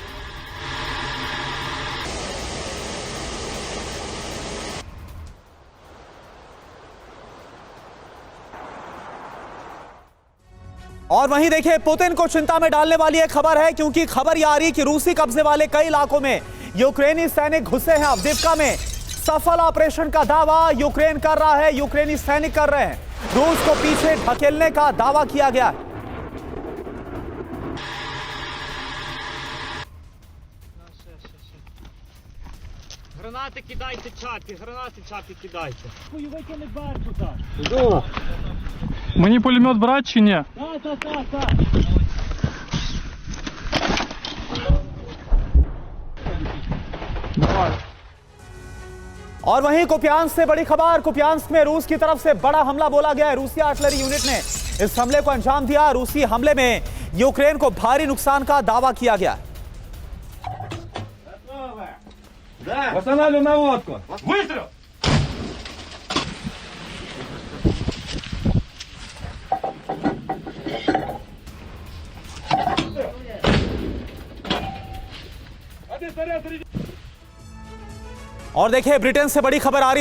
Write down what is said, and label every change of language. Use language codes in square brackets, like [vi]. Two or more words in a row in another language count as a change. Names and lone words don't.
[hi] और वहीं देखिए, पुतिन को चिंता में डालने वाली एक खबर है, क्योंकि खबर यह आ रही है कि रूसी कब्जे वाले कई इलाकों में यूक्रेनी सैनिक घुसे हैं। अवदिव्का में सफल ऑपरेशन का दावा यूक्रेन कर रहा है, यूक्रेनी सैनिक कर रहे हैं। रूस को पीछे ढकेलने का दावा किया गया है। [uk] Гранати кидайте, чапі, гранати чапі кидайте. Хуйовики не бачу так. Мені пулемет брати чи ні? Так. Давай. [hi] और वहीं कुपियांस्क से बड़ी खबर। कुपियांस्क में रूस की तरफ से बड़ा हमला बोला गया है। रूसी [en] artillery unit [hi] ने इस हमले को अंजाम दिया। रूसी हमले में यूक्रेन को भारी नुकसान का दावा किया गया है। [ru] Восстанавливаю наводку. [uk] Вистріл! [hi] और देखिए, ब्रिटेन से बड़ी खबर आ रही है।